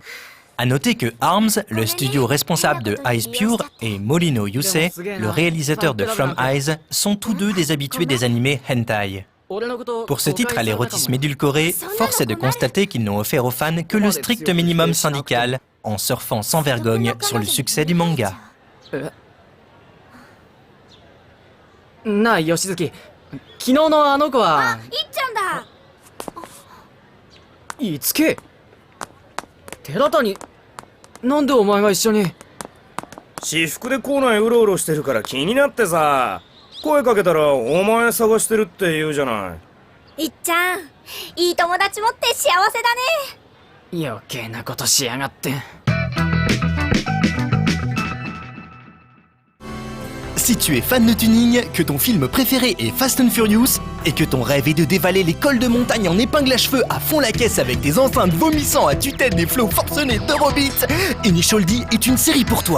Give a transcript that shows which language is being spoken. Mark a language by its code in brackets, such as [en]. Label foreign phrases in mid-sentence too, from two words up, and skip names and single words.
[fr] A noter que ARMS, le studio responsable de Eyes Pure, et Morino Yusei, le réalisateur de From Eyes, sont tous 2 des habitués des animés hentai. Pour ce titre à l'érotisme édulcoré, force est de constater qu'ils n'ont offert aux fans que le strict minimum syndical, en surfant sans vergogne sur le succès du manga. [ja] なあ、吉月。昨日のあの子は。いっちゃんだ。いつけ。寺谷。なんでお前が一緒に。私服で校内うろうろしてるから気になってさ。声かけたらお前探してるって言うじゃない。いっちゃん、いい友達持って幸せだね。余計なことしやがって。 [fr] Si tu es fan de tuning, que ton film préféré est Fast and Furious, et que ton rêve est de dévaler les cols de montagne en épingle à cheveux à fond la caisse avec des enceintes vomissant à tue-tête des flots forcenés d'Eurobeat, Initial D est une série pour toi.